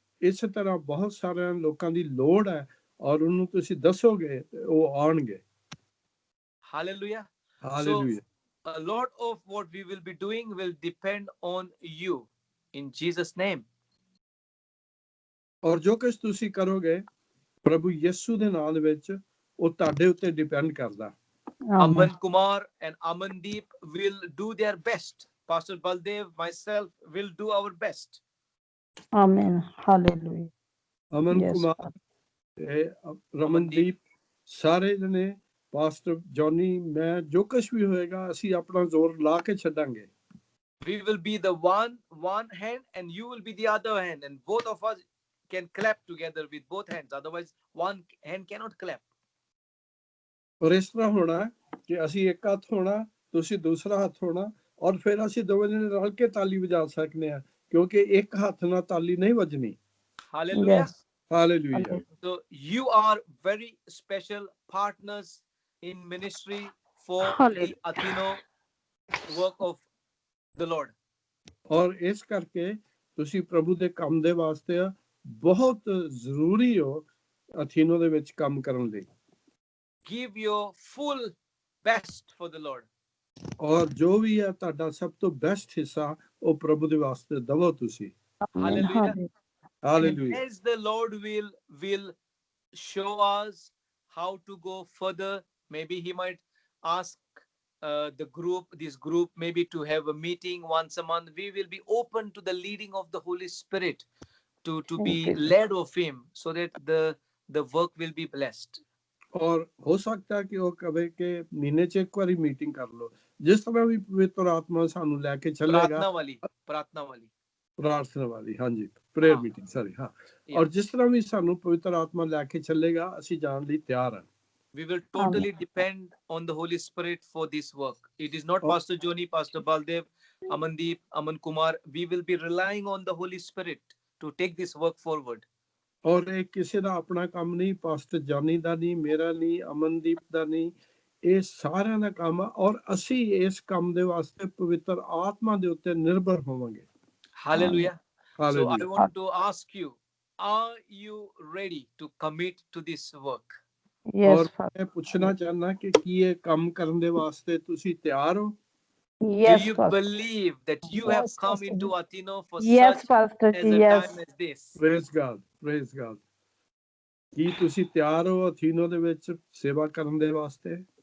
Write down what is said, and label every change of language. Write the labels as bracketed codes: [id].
[pa] ਇਸ ਤਰ੍ਹਾਂ ਬਹੁਤ ਸਾਰਿਆਂ ਲੋਕਾਂ ਦੀ ਲੋੜ ਹੈ ਔਰ ਉਹਨੂੰ ਤੁਸੀਂ ਦੱਸੋਗੇ ਉਹ ਆਉਣਗੇ। [en] Hallelujah. Hallelujah. So a lot of what we will be doing will depend on you in Jesus name. [pa] ਔਰ ਜੋ ਕੁਝ ਤੁਸੀਂ ਕਰੋਗੇ ਪ੍ਰਭੂ ਯਿਸੂ ਦੇ ਨਾਮ ਦੇ ਵਿੱਚ ਉਹ ਤੁਹਾਡੇ ਉੱਤੇ ਡਿਪੈਂਡ ਕਰਦਾ। [en] Aman Kumar and Amandeep will do their best. Pastor Baldev, myself will do our best. Amen. Hallelujah. [pa] Aman [en] Yes, [pa] Kumar, Ramandeep, ਸਾਰੇ ਜਣੇ, ਪਾਸਟਰ ਜੌਨੀ, ਮੈਂ, ਜੋ ਕੁਛ ਵੀ ਹੋਏਗਾ ਅਸੀਂ ਆਪਣਾ ਜ਼ੋਰ ਲਾ ਕੇ ਛੱਡਾਂਗੇ। [en] We will be the one hand and you will be the other hand, and both of us can clap together with both hands. Otherwise, one hand cannot clap. [pa] ਔਰ ਇਸ ਤਰ੍ਹਾਂ ਹੋਣਾ ਕਿ ਅਸੀਂ ਇੱਕ ਹੱਥ ਹੋਣਾ, ਤੁਸੀਂ ਦੂਸਰਾ ਹੱਥ ਹੋਣਾ, ਔਰ ਫਿਰ ਅਸੀਂ ਦੋਵੇਂ ਜਣੇ ਰਲ ਕੇ ਤਾਲੀ ਵਜਾ ਸਕਦੇ ਹਾਂ ਕਿਉਂਕਿ ਇੱਕ ਹੱਥ ਨਾਲ ਤਾਲੀ ਨਹੀਂ ਵੱਜਣੀ। [en] Hallelujah. Yes. Hallelujah. So you are very special partners in ministry for the Athino work of the Lord. [pa] ਔਰ ਇਸ ਕਰਕੇ ਤੁਸੀਂ ਪ੍ਰਭੂ ਦੇ ਕੰਮ ਦੇ ਵਾਸਤੇ ਬਹੁਤ ਜ਼ਰੂਰੀ ਹੋ ਅਥੀਨੋ ਦੇ ਵਿੱਚ ਕੰਮ ਕਰਨ ਲਈ। [en] Give your full best for the Lord. [pa] ਔਰ ਜੋ ਵੀ ਹੈ ਤੁਹਾਡਾ ਸਭ ਤੋਂ ਬੈਸਟ ਹਿੱਸਾ ਉਹ ਪ੍ਰਭੂ ਦੇ ਵਾਸਤੇ ਦਵੋ ਤੁਸੀਂ। [en] Hallelujah. Hallelujah. As the Lord will show us how to go further, maybe he might ask this group maybe to have a meeting once a month. We will be open to the leading of the Holy Spirit to be led of him so that the work will be blessed. [pa] ਔਰ ਹੋ ਸਕਦਾ ਕਿ ਉਹ ਕਵੇ ਕਿ ਮਹੀਨੇ 'ਚ ਇੱਕ ਵਾਰੀ ਮੀਟਿੰਗ ਕਰ ਲਓ, ਜਿਸ ਤਰ੍ਹਾਂ ਵੀ ਪਵਿੱਤਰ ਆਤਮਾ ਸਾਨੂੰ ਲੈ ਕੇ ਚੱਲੇਗਾ। ਪ੍ਰਾਰਥਨਾ ਵਾਲੀ, ਹਾਂਜੀ, ਪ੍ਰੇਅਰ ਮੀਟਿੰਗ, ਸੌਰੀ, ਹਾਂ। ਔਰ ਜਿਸ ਤਰ੍ਹਾਂ ਵੀ ਸਾਨੂੰ ਪਵਿੱਤਰ ਆਤਮਾ ਲੈ ਕੇ ਚੱਲੇਗਾ ਅਸੀਂ ਜਾਣ ਲਈ ਤਿਆਰ ਹਾਂ। [en] We will totally depend on the Holy Spirit for this work. It is not Pastor Joni, Pastor Baldev, Amandeep, Aman Kumar. We will be relying on the Holy Spirit to take this work forward. [pa] ਔਰ ਇਹ ਕਿਸੇ ਦਾ ਆਪਣਾ ਕੰਮ ਨਹੀਂ, pastor ਜਾਨੀ ਦਾ ਨਹੀਂ, ਮੇਰਾ ਨਹੀਂ, ਅਮਨਦੀਪ ਦਾ ਨਹੀਂ, ਇਹ ਸਾਰਿਆਂ ਦਾ ਕੰਮ ਆ ਔਰ ਅਸੀਂ ਇਸ ਕੰਮ ਦੇ ਵਾਸਤੇ ਪਵਿੱਤਰ ਆਤਮਾ ਦੇ ਉੱਤੇ ਨਿਰਭਰ ਹੋਵਾਂਗੇ। [en] Hallelujah. So I Hallelujah. want to ask you, are you ready to commit to this work? Yes, [pa] ਔਰ ਮੈਂ ਪੁੱਛਣਾ ਚਾਹੁੰਦਾ ਕਿ ਕੀ ਇਹ ਕੰਮ ਕਰਨ ਦੇ ਵਾਸਤੇ ਤੁਸੀਂ ਤਿਆਰ ਹੋ? [en] Yes, Do you Pastor. believe that you have come into Athino for Yes, such Pastor. as a Yes. time as this? Praise God, praise God. [pa] ਕੀ ਤੁਸੀਂ ਤਿਆਰ ਹੋ ਅਥੀਨੋ ਦੇ ਵਿੱਚ ਸੇਵਾ ਕਰਨ ਦੇ ਵਾਸਤੇ?